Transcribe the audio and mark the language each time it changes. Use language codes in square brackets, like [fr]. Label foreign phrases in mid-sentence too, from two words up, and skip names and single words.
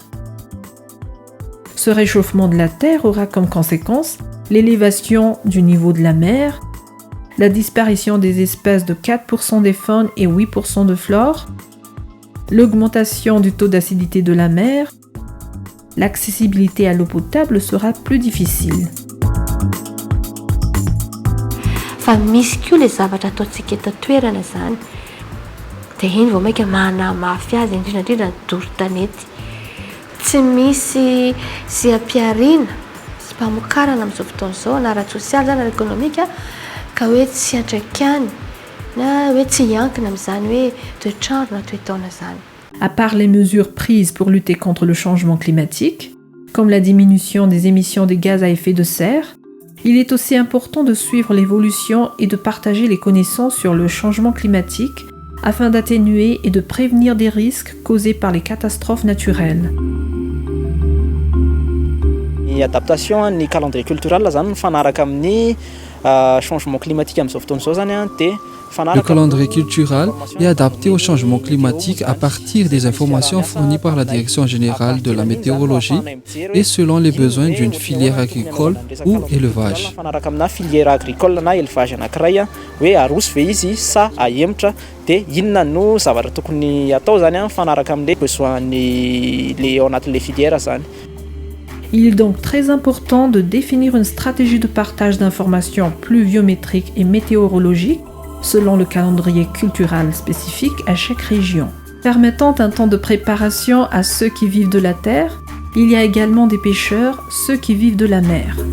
[fr] Ce réchauffement de la Terre aura comme conséquence l'élévation du niveau de la mer, la disparition des espèces de 4% des faunes et 8% de flore, l'augmentation du taux d'acidité de la mer, l'accessibilité à l'eau potable sera plus difficile. [mg] Fa misy koa le zavatra ataontsika eto toerana zany dia iny vao maika manamafy azy indrindra ny doro-tanety. Tsy misy sy ampiarina sy mpamokarana amin'izao fotoana izao na ara-tsosialy zany na ekonomika ka hoe tsy antraikany na hoe tsy hiankina amin'izany hoe toetrandro na toetaona zany. [fr] À part les mesures prises pour lutter contre le changement climatique, comme la diminution des émissions de gaz à effet de serre, il est aussi important de suivre l'évolution et de partager les connaissances sur le changement climatique afin d'atténuer et de prévenir des risques causés par les catastrophes naturelles. [mg] Ny adaptation ny [fr] calendrier culturel [mg] zany mifanaraka amin'ny [fr] changement climatique [mg] amin'izao fotoana izao zany dia [fr] Le calendrier culturel est adapté au changement climatique à partir des informations fournies par la Direction générale de la météorologie et selon les besoins d'une filière agricole ou élevage. [mg] Mifanaraka amina [fr] filière agricole [mg] na élevage anankiray hoe aroso ve izy sa ahemotra dia inona no zavatra tokony atao zany mifanaraka amin'ilay besoin-ny le ao anatin'ilay filière zany. [fr] Il est donc très important de définir une stratégie de partage d'informations pluviométriques et météorologiques selon le calendrier culturel spécifique à chaque région. Permettant un temps de préparation à ceux qui vivent de la terre, il y a également des pêcheurs, ceux qui vivent de la mer.